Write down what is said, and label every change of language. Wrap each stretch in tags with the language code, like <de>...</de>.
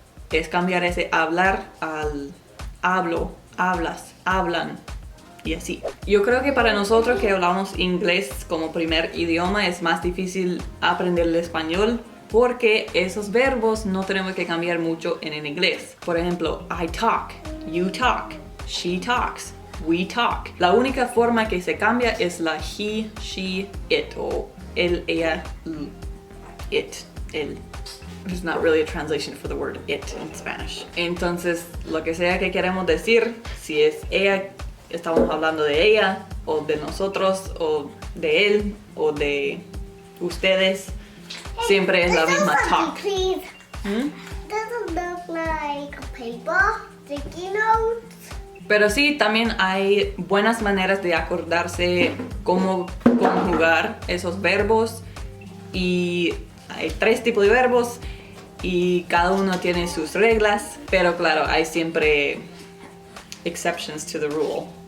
<es>Es cambiar ese hablar al hablo, hablas, hablan, y así. Yo creo que para nosotros que hablamos inglés como primer idioma es más difícil aprender el español, porque esos verbos no tenemos que cambiar mucho en el inglés. Por ejemplo,</es> <en>I talk, you talk, she talks, we talk.</en> <es>La única forma que se cambia es la he, she, it, o él, ella, it, él.</es> <en>There's not really a translation for the word it in Spanish.</en> <es>Entonces, lo que sea que queremos decir, si es ella, estamos hablando de ella, o de nosotros, o de él, o de ustedes, siempre es la misma talk.</es> <en>Please. Doesn't look like paper, sticky notes.</en> <es>Pero sí, también hay buenas maneras de acordarse cómo conjugar esos verbos, y hay 3 tipos de verbos y cada uno tiene sus reglas, pero claro, hay siempre</es> <en>exceptions to the rule.</en>